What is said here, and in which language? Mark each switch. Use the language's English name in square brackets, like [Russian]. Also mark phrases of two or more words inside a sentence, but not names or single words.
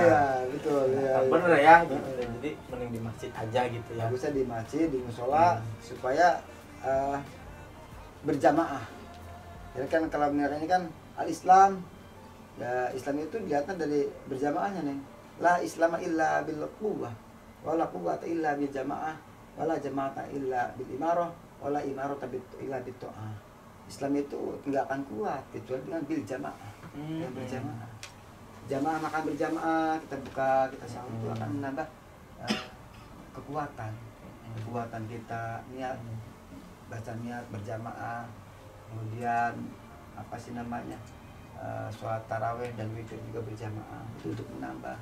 [Indonesian] Iya, betul. Iya, Bener ya gitu. Jadi mending di masjid aja gitu ya. Bagusnya di masjid, di musola supaya berjamaah. Jadi kan kalau benar ini kan al-Islam, ya Islam itu dilihatnya dari berjamaahnya nih. [Arabic] لا إسلام إلا بالقوة، ولا قوة إلا بالجماعة، ولا جماعة إلا بالإمارة، ولا إمارة إلا بالطاعة. [Indonesian] Islam itu enggak akan kuat kecuali dengan [Arabic] بالجماعة. [Indonesian] Yang berjamaah. Jamaah makan berjamaah, kita buka, kita sahur itu akan menambah kekuatan kita, niat baca niat berjamaah, kemudian apa sih namanya sholat taraweh dan witir juga berjamaah itu untuk menambah.